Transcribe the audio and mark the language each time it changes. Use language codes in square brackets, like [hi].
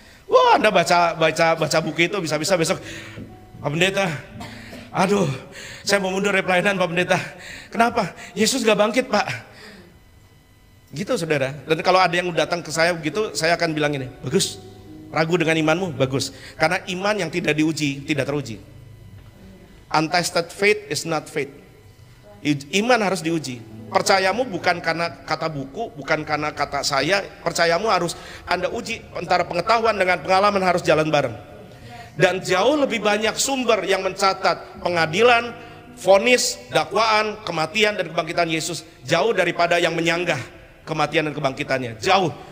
[id] Wah, Anda baca buku itu, bisa-bisa besok, Pak Pendeta, aduh, saya mau mundur dari pelayanan Pak Pendeta. Kenapa? Yesus gak bangkit Pak. Gitu saudara. Dan kalau ada yang datang ke saya begitu, saya akan bilang ini, bagus, ragu dengan imanmu, bagus. Karena iman yang tidak diuji, tidak teruji. [en] Untested faith is not faith. [id] Iman harus diuji. Percayamu bukan karena kata buku, bukan karena kata saya. Percayamu harus Anda uji. Antara pengetahuan dengan pengalaman harus jalan bareng. Dan jauh lebih banyak sumber yang mencatat pengadilan, vonis, dakwaan, kematian dan kebangkitan Yesus, jauh daripada yang menyanggah kematian dan kebangkitannya. Jauh.